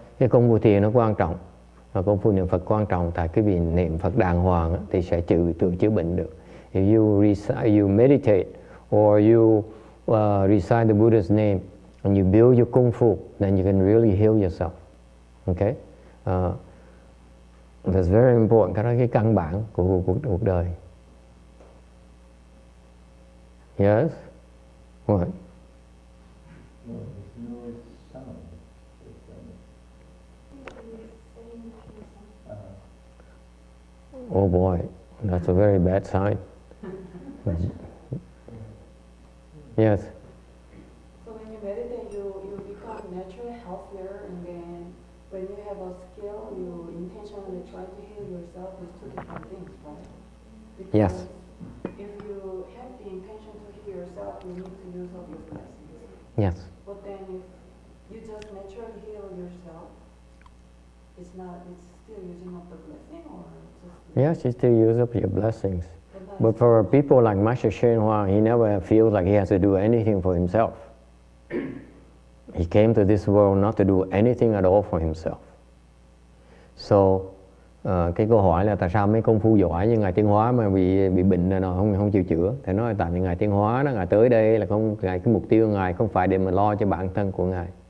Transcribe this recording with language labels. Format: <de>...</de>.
<vi>Cái công phu thiền nó quan trọng, công phu niệm Phật quan trọng. Tại cái vì niệm Phật đàng hoàng thì sẽ tự chữa bệnh được.</vi> <en>If you meditate or you recite the Buddha's name and you build your kung fu, then you can really heal yourself. Okay? That's very important.</en> <vi>Cái đó cái căn bản của cuộc đời.</vi> <en>Yes? What? Oh boy, that's a very bad sign. Yes? So when you meditate, you become naturally healthier, and then when you have a skill, you intentionally try to heal yourself. It's two different things, right? Because Yes. if you have the intention to heal yourself, you need to use up your blessings. Yes. But then if you just naturally heal yourself, it's still using up the blessing, or just... Yes, you still use up your blessings. But for people like Master Shen Hua, he never feels like he has to do anything for himself. He came to this world not to do anything at all for himself.</en> <vi>So, cái câu hỏi là tại sao mấy công phu giỏi như Ngài Tiến Hóa mà bị bệnh này nó không chịu chữa? Thì nói tại vì Ngài Tiến Hóa đó, Ngài tới đây là cái mục tiêu của Ngài không phải để mà lo cho bản thân của Ngài.</vi>